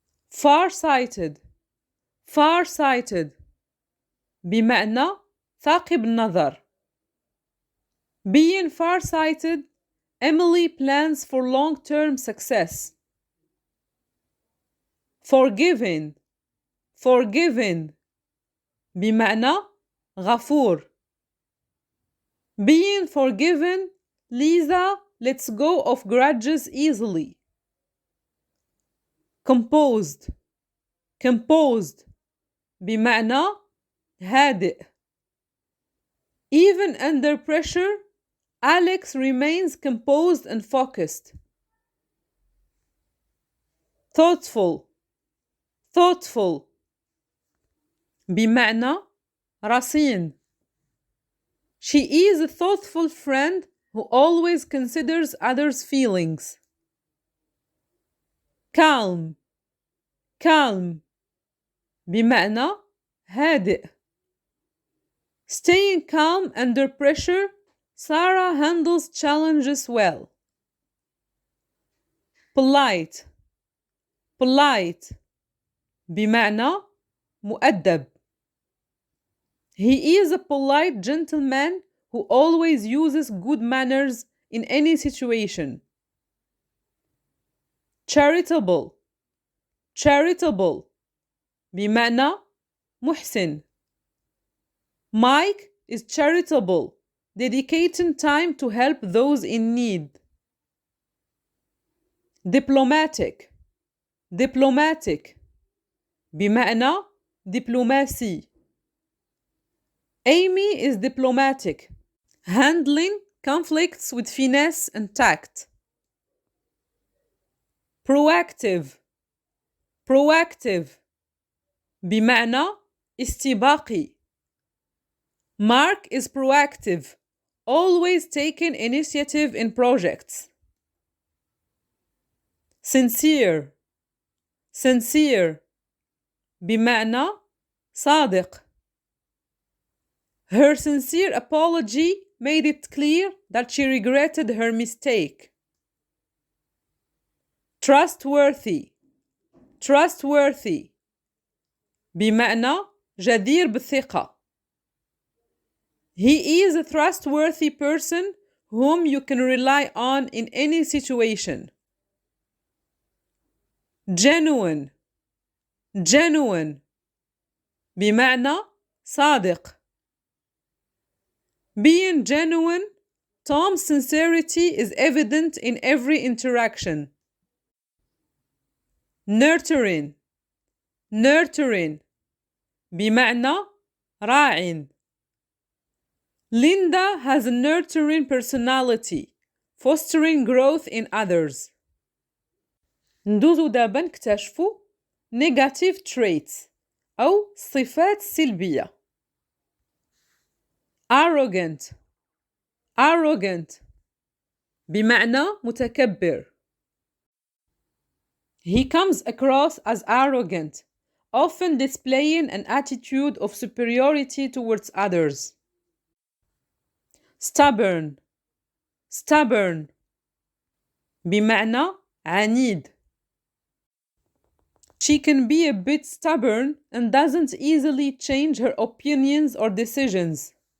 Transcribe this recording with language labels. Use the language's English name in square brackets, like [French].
[English] Far-sighted. [Arabic] Far-sighted بمعنى ثاقب النظر. [English] Being far-sighted, Emily plans for long-term success. [Arabic] Forgiving. Forgiving بمعنى غفور. [English] Being forgiven, Lisa lets go of grudges easily. Composed. [Arabic] Composed بمعنى هادئ. [English] Even under pressure, Alex remains composed and focused. Thoughtful. [Arabic] Thoughtful بمعنى رصين. [English] She is a thoughtful friend who always considers others' feelings. Calm. [Arabic] Calm بمعنى هادئ. [English] Staying calm under pressure, Sarah handles challenges well. Polite. [Arabic] Polite بمعنى مؤدب. [English] He is a polite gentleman who always uses good manners in any situation. Charitable. [Arabic] Charitable بمعنى محسن. [English] Mike is charitable, dedicating time to help those in need. Diplomatic. [Arabic] Diplomatic بمعنى دبلوماسي. [English] Amy is diplomatic, handling conflicts with finesse and tact. Proactive. [Arabic] Proactive بمعنى استباقي. [English] Mark is proactive, always taking initiative in projects. Sincere. [Arabic] Sincere بمعنى صادق. [English] Her sincere apology made it clear that she regretted her mistake. Trustworthy. [Arabic] Trustworthy بمعنى جدير بالثقة. [English] He is a trustworthy person whom you can rely on in any situation. Genuine. [Arabic] Genuine بمعنى صادق. [English] Being genuine, Tom's sincerity is evident in every interaction. Nurturing. [Arabic] Nurturing بمعنى راع. [English] Linda has a nurturing personality, fostering growth in others. [Arabic] ندوزو دابا نكتشفوا [English] negative traits [Arabic] أو صفات سلبية. [English] Arrogant. [Arabic] Arrogant بمعنى متكبر. [English] He comes across as arrogant, often displaying an attitude of superiority towards others. Stubborn. [Arabic] Stubborn بمعنى عنيد. [English] She can be a bit stubborn and doesn't easily change her opinions or decisions.